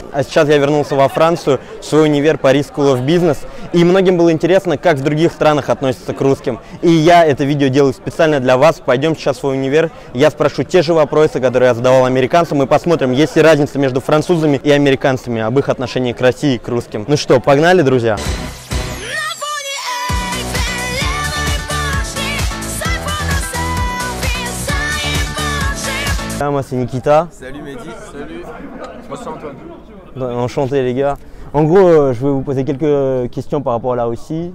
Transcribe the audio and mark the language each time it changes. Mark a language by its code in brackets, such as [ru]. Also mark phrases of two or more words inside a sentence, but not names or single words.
[ru] А сейчас я вернулся во Францию, в свой универ Paris School of Business, и многим было интересно, как в других странах относятся к русским. И я это видео делаю специально для вас. Пойдем сейчас в свой универ, я спрошу те же вопросы, которые я задавал американцам, и посмотрим, есть ли разница между французами и американцами об их отношении к России и к русским. Ну что, погнали, друзья! [fr] Moi c'est Nikita. Salut Mehdi. Salut. Moi c'est Antoine. Enchanté les gars. En gros, je vais vous poser quelques questions par rapport à la Russie.